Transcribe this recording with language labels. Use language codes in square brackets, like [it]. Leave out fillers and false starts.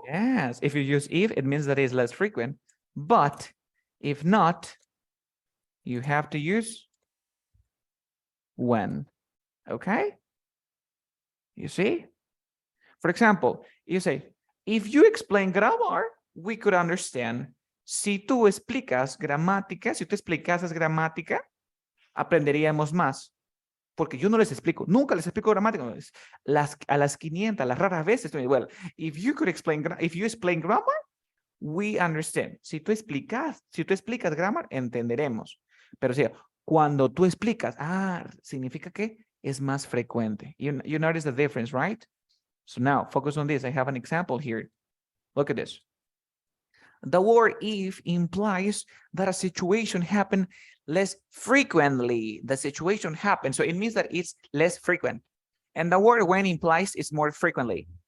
[en] Yes, if you use if, it means that it's less frequent. But if not, you have to use when. Okay? You see? For example, You say, if you explain grammar, we could understand. [es] Si tú explicas gramática, si tú explicas gramática, aprenderíamos más. Porque yo no les explico, nunca les explico gramática. A las 500, las raras veces, [en] well, if you explain grammar, we understand. [es] Si tú explicas grammar, entenderemos. Pero si cuando tú explicas, significa que es más frecuente. [en] You notice the difference, right? So now focus on this. I have an example here. Look at this. The word if implies that a situation happened less frequently. The situation happened, so it means that it's less frequent. And the word when implies it's more frequently.